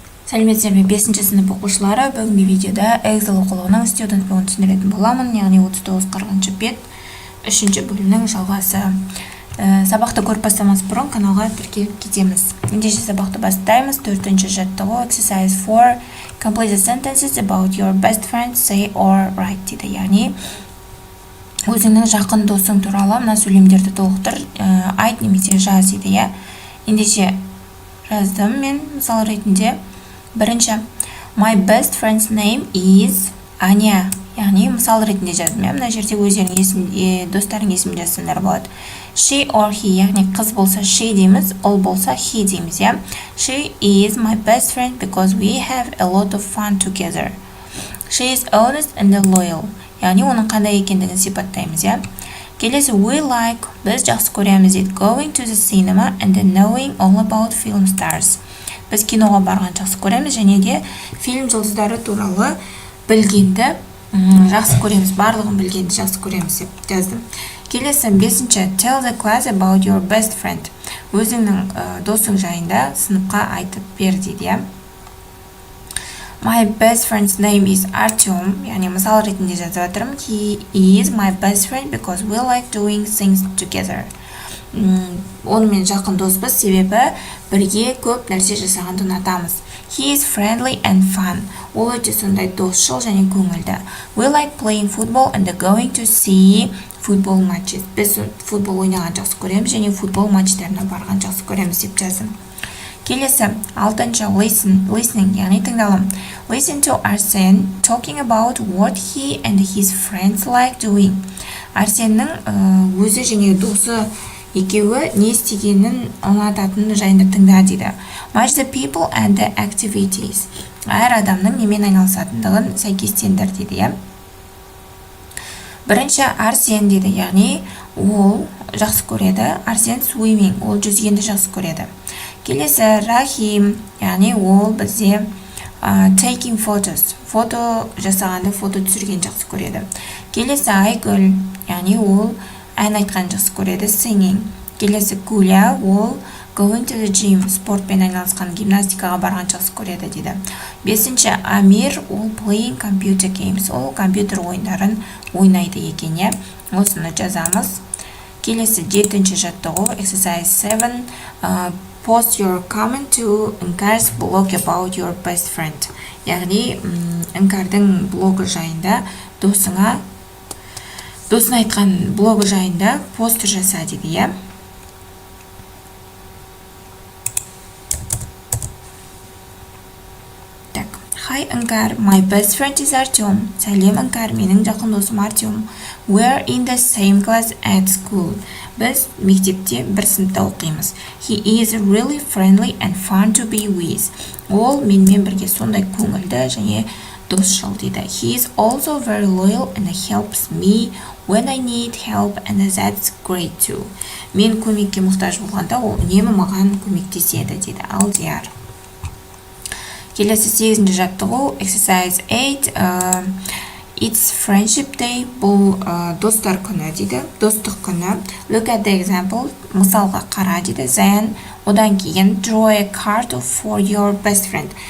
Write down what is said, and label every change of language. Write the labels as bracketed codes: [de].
[kk] Сәлеметсіздер ме 5-ші сынып оқушылары, бүгінгі видеода Эксел оқулығының студент бүгін түсіндіретін боламын, яғни 39-40 бет 3-ші бөлімнің жалғасы. Сабақты көріп бастамас бұрын каналға тіркеліп кетеміз. Ендеше сабақты бастаймыз. 4-ші жаттығу [en] exercise 4 complete the sentences about your best friend, say or write дейді. [kk] Яғни өзіңнің жақын досың туралы мына сөйлемдерді толықтыр, айт немесе жаз дейді. Ендеше жаздым мен мысал ретінде. [en] Бірінші, my best friend's name is Аня. [kk] Яғни мысал ретінде жаздым. Мына жерде өздерінің достарының есімін жазсаңдар болады. [en] She or he, [kk] яғни қыз болса she дейміз, ұл болса he дейміз. [en] She is my best friend because we have a lot of fun together. She is honest and loyal. [kk] Яғни оның қандай екендігін сипаттаймыз. Келесі, [en] we like, [kk] біз жақсы көреміз дейді. [en] Going to the cinema and knowing all about film stars. [kk] Біз киноға барған жақсы көреміз және де фильм жұлдыздары туралы білгенді жақсы көреміз, барлығын білгенді жақсы көреміз деп жаздым. Келесі 5-ші, [en] tell the class about your best friend. [kk] Өзіңнің досың жайында сыныпқа айтып бер дейді. [en] My best friend's name is Артем. [kk] Яғни мысал ретінде жазып жатырмын. [en] He is my best friend because we like doing things together. [kk] Онымен жақын доспыз, себебі бірге көп нәрсе жасағанды ұнатамыз. [en] He is friendly and fun. [kk] Ол өте сондай досшыл және көңілді. [en] We like playing football and going to see football matches. [kk] Біз футбол ойнаған жақсы көреміз және футбол матчтарына барған жақсы көреміз деп жаздым. Келесі 6-шы listening, яғни тыңдалым. [en] Listen to Арсен talking about what he and his friends like doing. [kk] Арсеннің өзі және досы екеуі не істегенін ұнататыны жайында тыңда дейді. [en] Match the people and the activities. [kk] Әр адамның немен айналысатындығын сәйкестендір дейді. Бірінші Арсен дейді, яғни ол жақсы көреді. Арсен swimming, ол жүзгенді жақсы көреді. Келесі Рахим, яғни ол бізде [en] taking photos, [kk] фото жасағанды, фото түсірген жақсы көреді. Келесі Айгүл, яғни ол ән айтқан жақсы көреді, singing. Келесі Гуля, ол [en] going to the gym, [kk] спортпен айналысқан, гимнастикаға барған жақсы көреді дейді. 5-ші Амир, ол [en] playing computer games, [kk] ол компьютер ойындарын ойнайды екен. Осыны жазамыз. Келесі 7-ші жаттығу [en] exercise 7 post your comment to Іңкәр's blog about your best friend. [kk] Яғни Іңкәрдің блогы жайында досына айтқан блогы жайында постер жаса дейді. [en] Hi Іңкәр, my best friend is Артем. [kk] Сәлем Іңкәр, менің жақын досым Артем. [en] We're in the same class at school. [kk] Біз мектепте бір сыныпта оқимыз. [en] He is really friendly and fun to be with. [kk] Ол менімен бірге сондай көңілді және досшыл дейді. [en] He is also very loyal and helps me when I need help and that's great too. [kk] Мен көмекке мұқтаж болғанда ол үнемі маған көмектеседі дейді. Алдияр. Келесі 8-ші жаттығу [en] exercise 8 it's friendship day. [kk] Бұл достар күні дейді, достық күні. [en] Look at the example, [kk] мысалға қара дейді. [en] Then [kk] одан кейін [en] draw a card for your best friend.